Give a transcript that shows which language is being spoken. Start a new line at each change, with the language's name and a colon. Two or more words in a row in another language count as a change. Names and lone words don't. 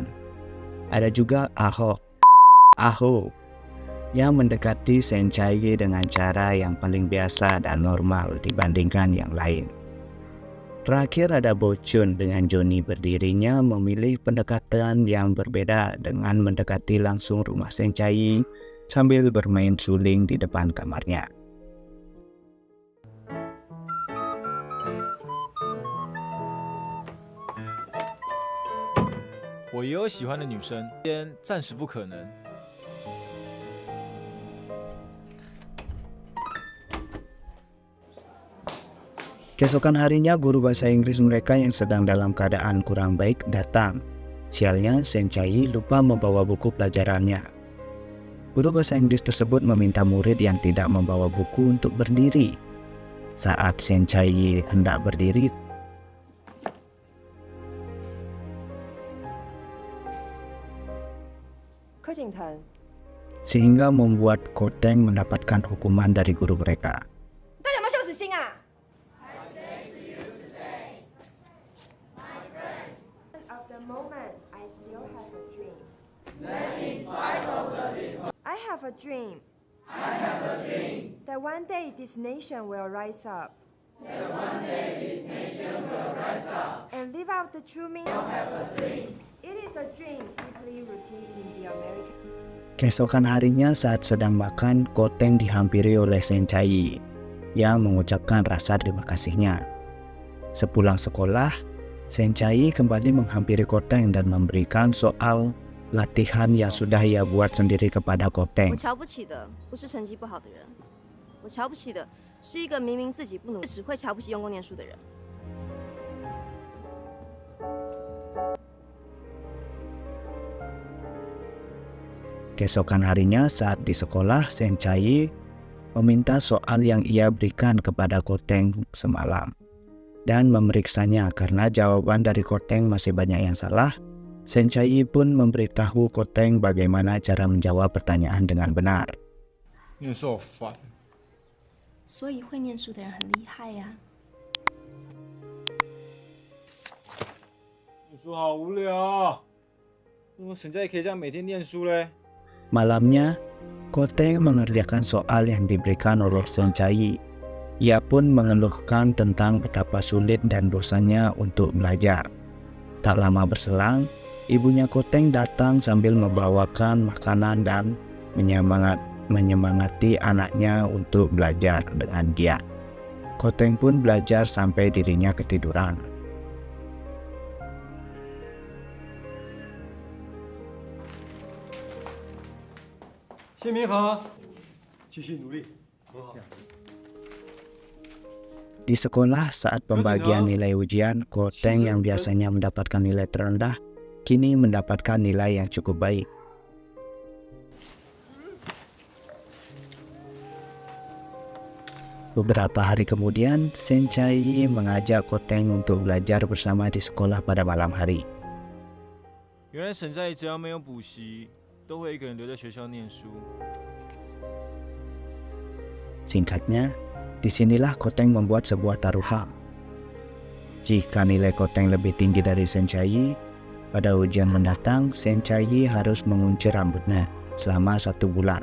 Indonesian: Ada juga Aho yang mendekati Seng Chai dengan cara yang paling biasa dan normal dibandingkan yang lain. Terakhir ada Bocun dengan Johnny berdirinya memilih pendekatan yang berbeda dengan mendekati langsung rumah Seng Chai sambil bermain suling di depan kamarnya.
Chinese: 我也有喜欢的女生，先暂时不可能。
Indonesian: Keesokan harinya, guru bahasa Inggris mereka yang sedang dalam keadaan kurang baik datang. Sialnya, Seng Chai lupa membawa buku pelajarannya. Guru bahasa Inggris tersebut meminta murid yang tidak membawa buku untuk berdiri. Saat Seng Chai hendak berdiri, sehingga membuat Koteng mendapatkan hukuman dari guru mereka.
Chinese: 大家有没有羞耻心啊？
English: Of the moment, I still have a dream. I have a dream. That one day this nation will rise up. And live out the true meaning. It is a dream deeply rooted in the American.
Indonesian: Keesokan harinya saat sedang makan, Koteng dihampiri oleh Seng Chai yang mengucapkan rasa terima kasihnya. Sepulang sekolah, Seng Chai kembali menghampiri Koteng dan memberikan soal latihan yang sudah ia buat sendiri kepada 我 Koteng.
Chinese: 瞧不起的不是成绩不好的人，我瞧不起的是一个明明自己不努力，只会瞧不起用功念书的人。
Indonesian: Keesokan harinya saat di sekolah, Seng Chai meminta soal yang ia berikan kepada Koteng semalam dan memeriksanya. Karena jawaban dari Koteng masih banyak yang salah, Seng Chai pun memberitahu Koteng bagaimana cara menjawab pertanyaan dengan benar.
Chinese: 念书好烦。所以会念书的人很厉害呀、念书好无聊，为什么沈佳宜可以这样每天念书嘞？
Indonesian: Malamnya, Koteng mengerjakan soal yang diberikan oleh Seng Chai. Ia pun mengeluhkan tentang betapa sulit dan bosannya untuk belajar. Tak lama berselang, ibunya Koteng datang sambil membawakan makanan dan menyemangati anaknya untuk belajar dengan giat. Koteng pun belajar sampai dirinya ketiduran.
Chinese: 谢明好，继续努力，很好。
Indonesian: Di sekolah, saat pembagian nilai ujian, Koteng yang biasanya mendapatkan nilai terendah, kini mendapatkan nilai yang cukup baik. Beberapa hari kemudian, Senchai mengajak Koteng untuk belajar bersama di sekolah pada malam hari.
Chinese: 原来沈在只要没有补习，都会一个人留在学校念书。
Indonesian: Singkatnya, disinilah Koteng membuat sebuah taruhan. Jika nilai Koteng lebih tinggi dari Senchai, pada ujian mendatang Senchai harus mengunci rambutnya selama 1 bulan.